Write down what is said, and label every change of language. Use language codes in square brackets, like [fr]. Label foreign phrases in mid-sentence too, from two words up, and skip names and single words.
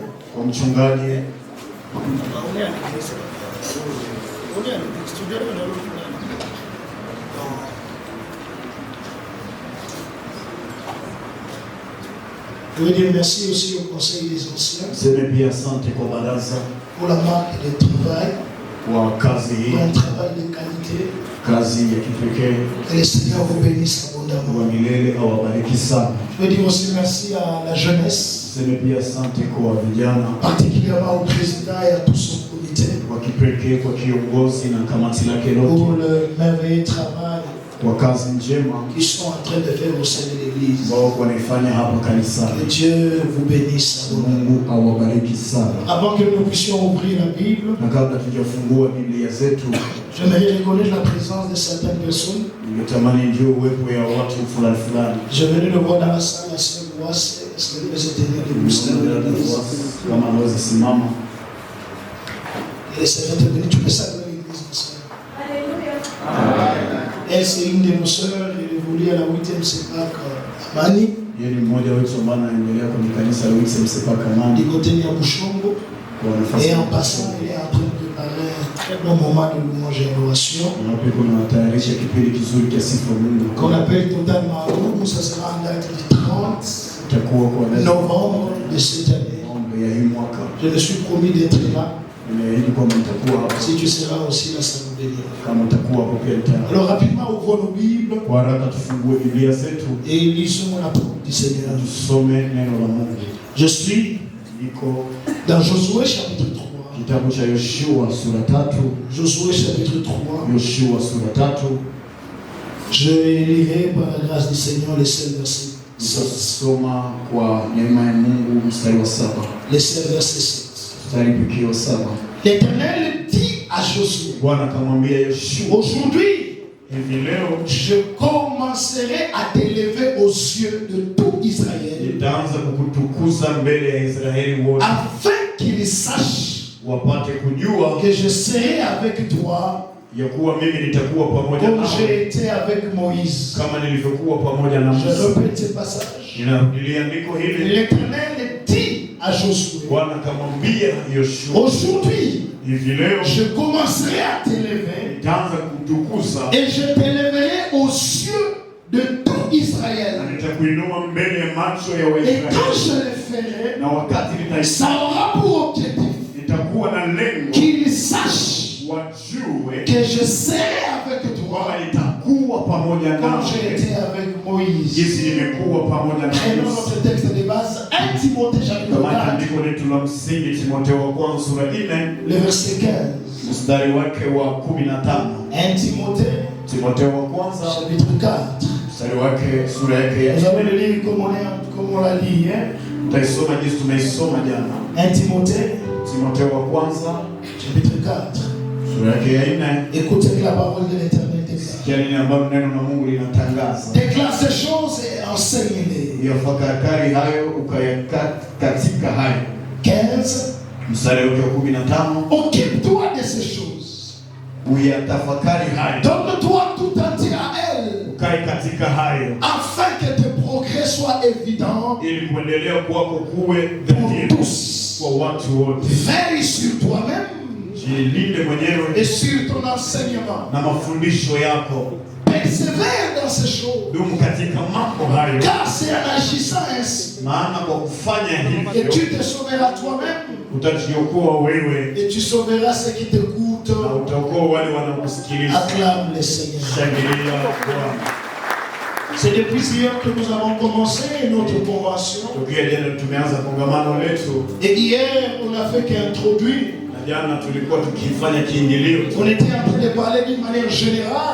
[fr] Je veux dire merci aussi au Conseil des Anciens pour la marque de travail. [sw] kwa kazi hii, [fr] un travail de qualité. [sw] kazi ya kipekee. [fr] Que le Seigneur vous bénisse abondamment. [sw] Wa milele awabariki sana. [fr] Je veux dire aussi merci à la jeunesse, [sw] Sema pia asante kwa vijana, [fr] particulièrement au président et à tout son comité, [sw] kwa kipekee kwa kiongozi na kamati lake [fr] pour [sw] lote, [fr] le merveilleux travail [sw] kwa kazi njema [fr] qu'ils sont en train de faire au sein de l'église. [sw] ambao wanaifanya hapa [fr] Que [sw] kanisani. [fr] Dieu vous bénisse abondamment. [sw] Mungu awabariki sana. [fr] Avant que nous puissions ouvrir la Bible, [sw] Na kabla tujafungua Biblia zetu, [fr] j'aimerais reconnaître la présence de certaines personnes. [sw] ningetamani ndio uwepo ya watu fulani fulani. [fr] Je venais de voir dans la salle la sœur Boisse, est-ce que vous êtes tenir de Gustave de l'église? [sw] Kama anaweza simama. [fr] Et c'est intervenu, tu peux saluer l'église, ma sœur. Elle, c'est une de nos sœurs, elle évolue à la 8e CEPAC à Mani, [sw] Yeye ni mmoja wetu ambaye anaendelea kwenye kanisa la UCMCPA Kamani [fr] du côté de Bouchongo. [sw] kwa nafasi. [fr] Et en passant, elle est en train de préparer un très bon moment de louange et adoration [sw] Na pia kuna tayarisha kipindi kizuri cha sifa Mungu. [fr] qu'on appelle totalement à nous. Ça sera en date du 30 [sw] Itakuwa kwa [fr] novembre de cette année. [sw] Novemba ya hii mwaka. [fr] Je me suis promis d'être là. [sw] Nimeahidi kwamba nitakuwa hapa. [fr] Si tu seras aussi là, ça nous bénira. [sw] Kama utakuwa hapo pia nitakuwa. [fr] Alors rapidement, ouvrons nos Bibles [sw] Kwa haraka tufungue Biblia zetu [fr] et lisons la parole du Seigneur. [sw] tusome neno la Mungu. [fr] Je suis [sw] Niko [fr] dans Josué chapitre 3. [sw] kitabu cha Yoshua sura 3. [fr] Josué chapitre 3. [sw] Yoshua sura 3. [fr] Je lirai par la grâce du Seigneur les seuls versets. [sw] Nitasoma kwa neema ya Mungu mstari wa 7. [fr] Les seuls versets 7. [sw] Mstari pekee wa 7. [fr] L'Éternel dit à Josué, [sw] Bwana akamwambia Yoshua, [fr] aujourd'hui, [sw] hivi leo [fr] je commencerai à t'élever aux yeux de tout Israël, [sw] nitaanza kukutukuza mbele ya Israeli wote, [fr] afin qu'ils sachent [sw] wapate kujua [fr] que je serai avec toi [sw] ya kuwa mimi nitakuwa pamoja [fr] comme [sw] nawe [fr] j'ai été avec Moïse. [sw] kama nilivyokuwa pamoja na [fr] Je [sw] Musa. [fr] répète ce passage. [sw] Ninarudilia andiko hili. [fr] L'Éternel dit à Josué, [sw] Bwana akamwambia Yoshua, [fr] aujourd'hui, [sw] hivi leo [fr] je commencerai à t'élever [sw] nitaanza kutukuza [fr] et je t'élèverai aux yeux de tout Israël. [sw] na nitakuinua mbele ya macho ya [fr] Et quand [sw] Waisraeli, [fr] je le ferai, [sw] na wakati [fr] ça aura pour objectif [sw] nitakuwa na lengo [fr] qu'ils sachent [sw] wajue [fr] que je serai avec toi [sw] kwamba nitakuwa pamoja [fr] comme j'ai [sw] nawe [fr] été avec Moïse. [sw] jinsi nimekuwa pamoja na [fr] Prenons [sw] Musa. [fr] notre texte de base, 1 Timothée chapitre [sw] Kama [fr] 4, [sw] andiko letu la msingi Timotheo wa kwanza sura 4 [fr] le verset 15. [sw] mstari wake wa 15. [fr] 1 Timothée [sw] Timotheo wa kwanza [fr] chapitre 4. [sw] mstari wake sura yake ya [fr] Nous allons le lire comme on l'a dit. [sw] Tutaisoma jinsi tumeisoma jana. [fr] 1 Timothée [sw] Timotheo wa kwanza [fr] chapitre 4. [sw] sura yake ya 4. [fr] Écoutez que la parole de l'Éternel déclare. [sw] Sikia nini ambalo neno la Mungu linatangaza. [fr] Déclare ces choses et enseigne-les. [sw] Yafakari hayo ukayakatika hayo. [fr] 15. [sw] Mstari wake wa 15. [fr] Occupe-toi de ces choses. [sw] Uyatafakari hayo. [fr] Donne-toi tout entier à elles, [sw] Ukae katika hayo [fr] afin que tes progrès soient évidents [sw] ili kuendelea kwako kuwe [fr] pour [sw] dhahiri [fr] tous. [sw] kwa watu wote. [fr] Veille sur toi-même [sw] Jilinde mwenyewe [fr] et sur ton enseignement. [sw] na mafundisho yako. [fr] Persévère dans ces choses, [sw] Dumu katika mambo hayo, [fr] car c'est en agissant ainsi [sw] maana kwa kufanya [fr] que [sw] hivyo [fr] tu te sauveras toi-même [sw] utajiokoa wewe [fr] et tu sauveras ceux qui t'écoutent. [sw] na utaokoa wale wanaokusikiliza. [fr] Acclame le Seigneur. [sw] Shangilia Bwana. [fr] C'est depuis hier que nous avons commencé notre convention. [sw] Tokea jana tumeanza kongamano letu, [fr] Et hier, on n'a fait qu'introduire. [sw] na jana tulikuwa tukifanya kiingilio. [fr] On était en train de parler d'une manière générale